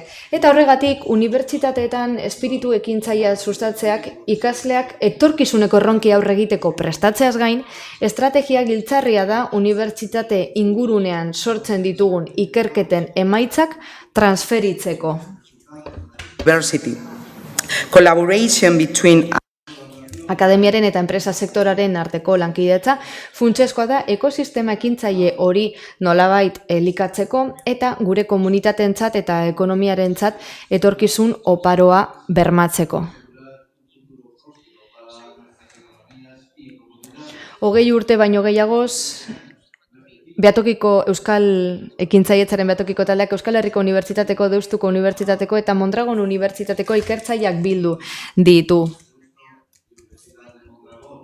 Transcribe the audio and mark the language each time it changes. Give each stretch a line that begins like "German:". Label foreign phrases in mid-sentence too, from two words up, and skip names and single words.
Basque: Eta horregatik, unibertsitateetan espiritu ekintzailea sustatzeak ikasleak etorkizuneko erronki aurre egiteko prestatzeaz gain, estrategia giltzarria da unibertsitate ingurunean sortzen ditugun ikerketen emaitzak transferitzeko.
English: Diversity. Collaboration between
Basque: Akademiaren eta enpresa sektoraren arteko lankidetza funtsezkoa da ekosistema ekintzaile hori nolabait elikatzeko eta gure komunitateentzat eta ekonomiarentzat etorkizun oparoa bermatzeko. 20 urte baino gehiagoz, Euskal Ekintzailetzaren Behatokiko taldeak Euskal Herriko Unibertsitateko, Deustuko Unibertsitateko eta Mondragon Unibertsitateko ikertzaileak bildu ditu.